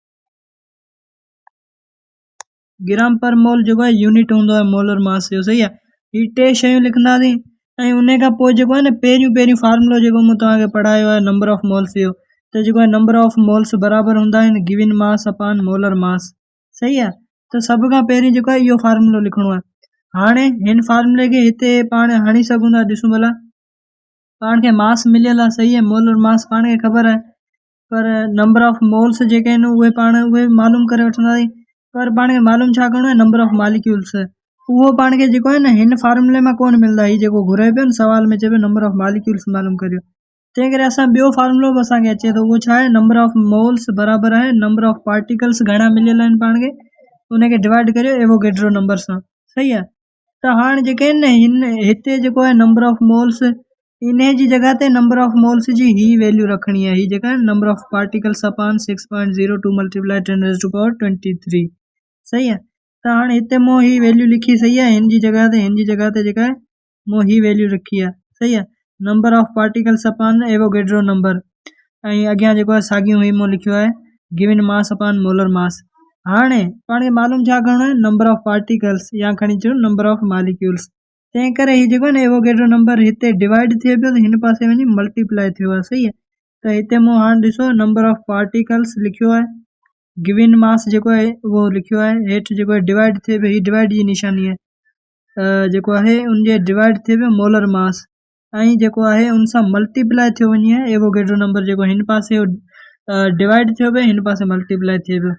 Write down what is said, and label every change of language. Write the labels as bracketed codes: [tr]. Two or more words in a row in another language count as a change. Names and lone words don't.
[en] gram per mole [sd] जेको आहे यूनिट हूंदो आहे [en] molar mass [sd] जो। सही आहे। हीअ टे शयूं लिखंदासीं ऐं उन खां पोइ जेको आहे न पहिरियों फार्मूलो जेको मूं तव्हांखे पढ़ायो आहे [en] number of moles [sd] जो त जेको आहे [en] number of moles [sd] बराबरि हूंदा आहिनि [en] given mass upon molar mass. [sd] सही आहे। त सभ खां पहिरीं जेको आहे इहो फार्मूलो लिखणो आहे। हाणे हिन फार्मूले खे हिते पाण हणी सघूं था। ॾिसूं भला पाण खे मास मिलियल आहे। सही आहे। [en] molar mass [sd] पाण खे ख़बर आहे पर [en] number of moles [sd] जेके आहिनि उहे मालूम करे वठंदासीं पर पाण खे मालूम छा करणो आहे [en] number of molecules [sd] उहो पाण खे जेको आहे न हिन फार्मूले मां कोन मिलंदा। हीउ जेको घुरे पियो न सवाल में चए पियो [en] number of molecules [sd] मालूम करियो। तंहिं करे असां ॿियो फार्मूलो बि असांखे अचे थो उहो छा आहे [en] number of moles [sd] बराबरि आहे [en] number of particles [sd] घणा मिलियल आहिनि पाण खे उनखे डिवाइड करियो [en] Avogadro number [sd] सां। सही आहे। त हाणे जेके आहिनि न हिते जेको आहे [en] number of moles [sd] इन जी जॻह ते [en] number of moles [sd] जी ही वैल्यू रखणी आहे। हीअ जेका आहे [en] number of particles upon 6.02 multiply 10⁻⁴ [sd] सही आहे। त हाणे हिते मूं ही वैल्यू लिखी। सही आहे। हिन जी जॻह ते जेका आहे मूं ही वैल्यू रखी आहे। सही आहे। [en] number of particles upon Avogadro number [sd] ऐं अॻियां जेको आहे साॻियूं ही मूं लिखियो आहे [en] given mass upon molar mass. [sd] हाणे पाण खे मालूम छा करणो आहे [en] number of particles [sd] या खणी अचो [en] number of molecules. [sd] तंहिं करे हीउ जेको आहे न [en] Avogadro number [sd] हिते डिवाइड थिए पियो त हिन पासे वञी मल्टीप्लाई थियो आहे। सही आहे। त हिते मूं हाणे ॾिसो [en] number of particles [sd] लिखियो आहे [en] given mass [sd] जेको आहे उहो लिखियो आहे हेठि जेको आहे डिवाइड थिए पियो हीअ डिवाइड जी निशानी आहे जेको आहे उनजे डिवाइड थिए पियो [en] molar mass [sd] ऐं जेको आहे उन सां मल्टीप्लाई थियो वञे [en] Avogadro number [sd] जेको हिन पासे डिवाइड थियो पियो हिन पासे मल्टीप्लाई थिए पियो।